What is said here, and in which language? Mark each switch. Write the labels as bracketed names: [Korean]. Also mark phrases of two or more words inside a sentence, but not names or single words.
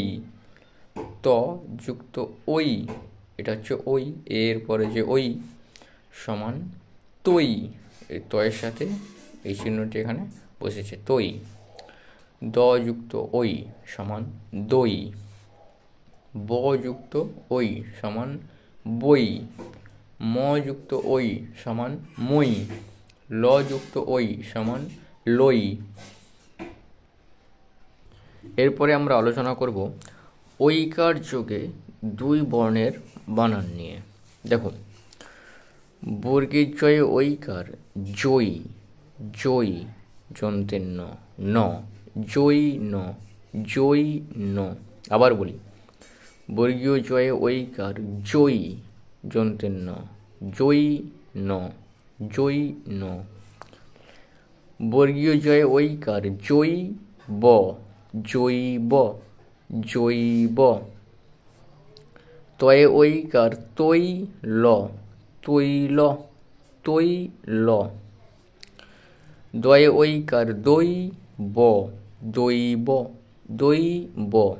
[Bangla] ত যুক্ত ওই, এটা হচ্ছে ওই, এর পরে যে ওই সমান তৈ। এই তয়ের সাথে এই চিহ্নটি এখানে বসেছে, তৈ। দ যুক্ত ওই সমান দই। ব যুক্ত ওই সমান বই। ম যুক্ত ওই সমান মই। ল যুক্ত ওই সমান লই। এরপরে আমরা আলোচনা করব ঐকার যোগে দুই বর্ণের বানান নিয়ে। দেখুন, বর্গের জয়ে ঐকার জই, জই যন্ত্রের ন, ন, জই ন, জই ন। আবার বলি, বর্গীয় জয়ে ঐকার জই যন্ত্রের ন, জই ন, জই ন। বর্গীয় জয়ে ঐকার জই ব, জৈব, জৈব। তয়ে ঐকার তৈ ল, তৈল, তৈল। দয়ে ঐকার দই ব, দৈব, দৈব।